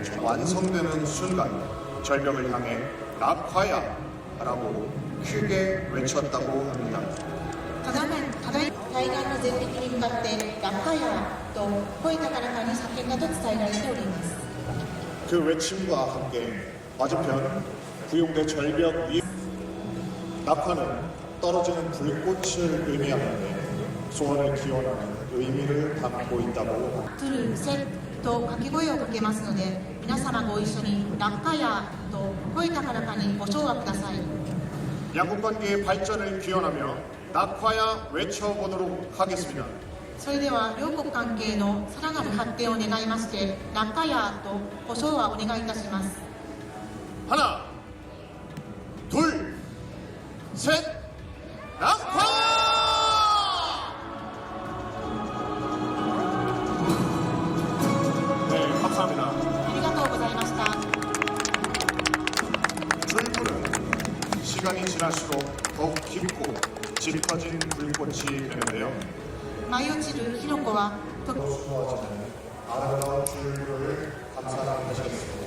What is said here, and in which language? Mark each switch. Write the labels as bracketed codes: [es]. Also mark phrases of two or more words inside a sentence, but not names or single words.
[ko] 완성되는 순간 절벽을 향해 낙화야 라고 크게 외쳤다고 합니다. [ja] ただい対岸の絶壁に向かって落下やと声高らかに叫んだと伝えられております。 [ko] 그 외침과 함께 맞은편 구용대 절벽 위 낙화는 떨어지는 불꽃을 의미하는데 소원을 기원하는 의미를 담고 있다고 [ja] トゥルセッと掛け声をかけますので、皆様ご一緒に落下やと声高らかにご唱和ください。 [ko] 양국 관계의 발전을 기원하며 낙화야 외쳐보도록 하겠습니다. [ja] それでは両国関係のさらなる発展を願いまして、落下やとご唱和お願いいたします。 [ko] 하나, 둘, 셋, 낙화! 네, 감사합니다. [ja] ありがとうございました。 [ko] 줄불은 시간이 지날수록 더욱 깊고 짙어진 불꽃이 되는데요. [ja] 舞い落ちる火の粉はと [ko] 아름다운 줄불을 감상하시겠습니다.